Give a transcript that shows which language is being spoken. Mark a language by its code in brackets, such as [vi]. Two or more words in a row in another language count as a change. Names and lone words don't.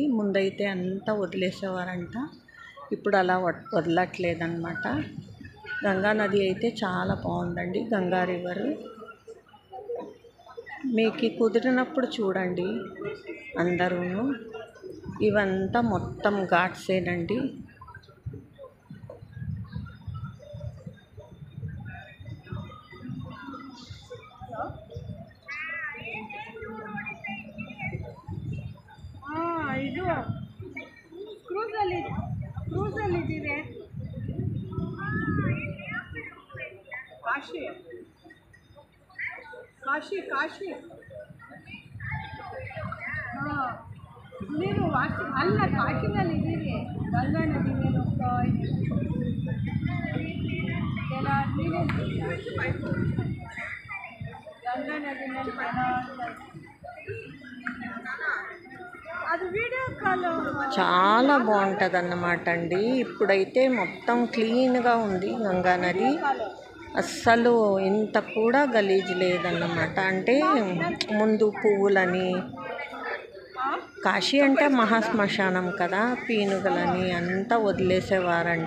[te] ముందైతే అంతా వదిలేసేవారంట, ఇప్పుడు అలా వదలట్లేదన్నమాట. గంగా నది అయితే చాలా బాగుందండి, గంగా రివరు. మీకు కుదిరినప్పుడు చూడండి అందరూ. ఇవంతా మొత్తం ఘాట్సేనండి. [kn] ಇದು ಕ್ರೂಸಲ್ಲಿದ್ದೀವಿ. ಕಾಶಿ ಕಾಶಿ ಕಾಶಿ ಹಾಂ, ನೀನು ಅಲ್ಲ, ಕಾಶಿನಲ್ಲಿದ್ದೀವಿ. ಗಂಗಾ ನದಿ ಮೇಲೆ ಹೋಗ್ತಾ ಇದ್ದೀವಿ. ಗಂಗಾ ನದಿ ಮೇಲೆ [te] అది వీడియో కాల్ చాలా బాగుంటుంది అన్నమాట అండి. ఇప్పుడైతే మొత్తం క్లీన్గా ఉంది గంగా నది. అస్సలు ఇంత కూడా గలీజ్ లేదన్నమాట. అంటే ముందు పువ్వులని, కాశీ అంటే మహాశ్మశానం కదా, పీనుగలని అంతా వదిలేసేవారంట.